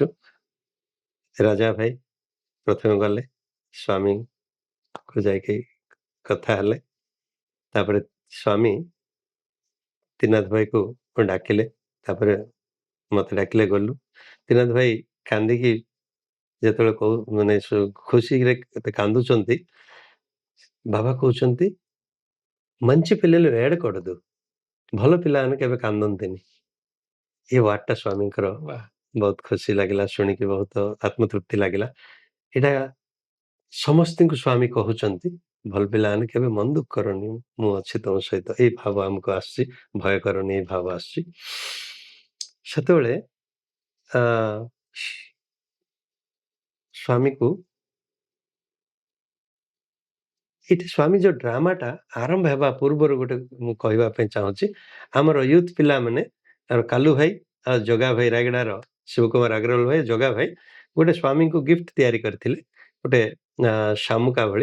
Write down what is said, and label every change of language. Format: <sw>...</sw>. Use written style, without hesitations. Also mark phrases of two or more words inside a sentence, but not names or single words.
<or>ରାଜା ଭାଇ ପ୍ରଥମେ ଗଲେ, ସ୍ୱାମୀକୁ ଯାଇକି କଥା ହେଲେ। ତାପରେ ସ୍ୱାମୀ ତ୍ରିନାଥ ଭାଇକୁ ଡାକିଲେ, ତାପରେ ମତେ ଡାକିଲେ, ଗଲୁ। ତ୍ରିନାଥ ଭାଇ କାନ୍ଦିକି ଯେତେବେଳେ ମାନେ ଖୁସିରେ କେତେ କାନ୍ଦୁଛନ୍ତି, ବାବା କହୁଛନ୍ତି</or> <te>మంచి పిల్లలు ఏడకూడదు,</te> <or>ଭଲ ପିଲାମାନେ କେବେ କାନ୍ଦନ୍ତିନି। ଏ ୱାର୍ଡଟା ସ୍ୱାମୀଙ୍କର वाह! ବହୁତ ଖୁସି ଲାଗିଲା, ଶୁଣିକି ବହୁତ ଆତ୍ମତୃପ୍ତି ଲାଗିଲା। ଏଇଟା ସମସ୍ତଙ୍କୁ ସ୍ୱାମୀ କହୁଛନ୍ତି, ଭଲ ପିଲାମାନେ କେବେ ମନ ଦୁଃଖ କରନି, ମୁଁ ଅଛି ତମ ସହିତ। ଏଇ ଭାବ ଆମକୁ ଆସୁଛି, ଭୟ କରନି, ଏଇ ଭାବ ଆସୁଛି। ସେତେବେଳେ ସ୍ୱାମୀକୁ ଏଠି ସ୍ୱାମୀ ଯୋଉ ଡ୍ରାମାଟା ଆରମ୍ଭ ହେବା ପୂର୍ବରୁ ଗୋଟେ ମୁଁ କହିବା ପାଇଁ ଚାହୁଁଛି, ଆମର ୟୁଥ୍ ପିଲାମାନେ, ଆଉ କାଲୁ ଭାଇ ଆଉ ଜଗା ଭାଇ, ରାୟଗଡ଼ାର ଶିବକୁମାର ଅଗ୍ରୱାଲ ଭାଇ, ଜଗା ଭାଇ ଗୋଟେ ସ୍ୱାମୀଙ୍କୁ ଗିଫ୍ଟ ତିଆରି କରିଥିଲେ, ଗୋଟେ ଶାମୁକା ଭଳି।</or>